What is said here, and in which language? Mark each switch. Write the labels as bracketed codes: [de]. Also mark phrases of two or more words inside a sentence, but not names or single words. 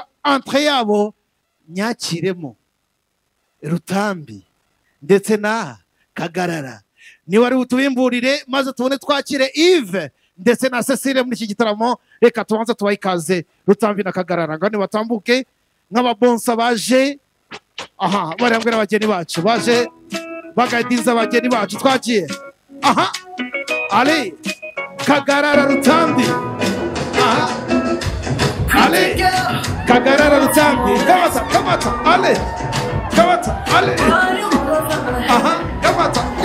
[rw] entre yabo nyakiremo Rutambi ndetse na Kagarara ni wari utubimburire maze tubone twakire Yves ndetse na Cecile muri iki gitaramo reka tubanze tubayikaze Rutambi na Kagarara ngani batambuke nk'ababonsa baje aha barambwe n'abageni bacu baje bagadiza abageni bacu twagiye aha ale Kagarara Rutambi aha ale Kagarara Rutambi kamata ale kamata ale aha kamata